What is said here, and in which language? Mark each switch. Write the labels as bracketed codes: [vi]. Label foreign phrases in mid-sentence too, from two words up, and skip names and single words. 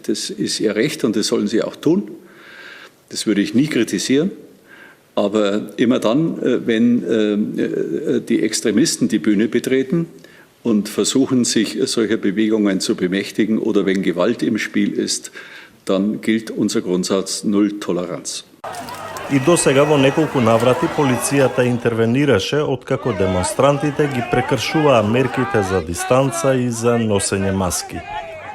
[de] Das ist ihr Recht und das sollen sie auch tun. Das würde ich nie kritisieren. Aber immer dann, wenn die Extremisten die Bühne betreten und versuchen, sich solcher Bewegungen zu bemächtigen oder wenn Gewalt im Spiel ist, dann gilt unser Grundsatz Null Toleranz. [mk] И досега во неколку наврати полицијата интервенираше откако демонстрантите ги прекршуваа мерките за дистанца и за носење маски.